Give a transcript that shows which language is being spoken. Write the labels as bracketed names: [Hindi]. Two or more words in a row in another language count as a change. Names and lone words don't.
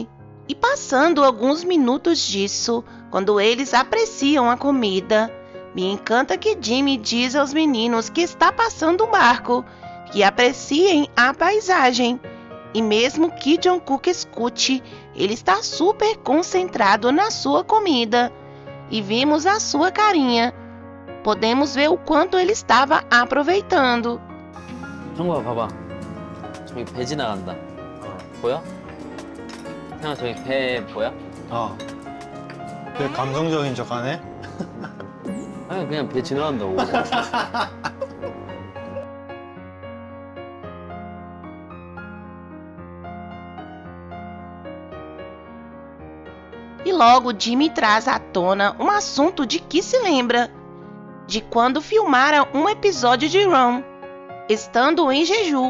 [Portuguese] E passando alguns minutos disso, quando eles apreciam a comida, me encanta que Jimin diz aos meninos que está passando um barco, que apreciem a paisagem. E mesmo que Jungkook escute, ele está super concentrado na sua comida. E vimos a sua carinha. Podemos ver o quanto ele estava aproveitando. [Korean] 정국아 봐봐. 저기 배 지나간다. 보여? 형아 저기 배 보여? 되게 감성적인 척하네. 아니 그냥 배 지나간다고. [Portuguese] E logo Jimmy traz à tona um assunto de que se lembra, de quando filmaram um episódio de Run, estando em Jeju.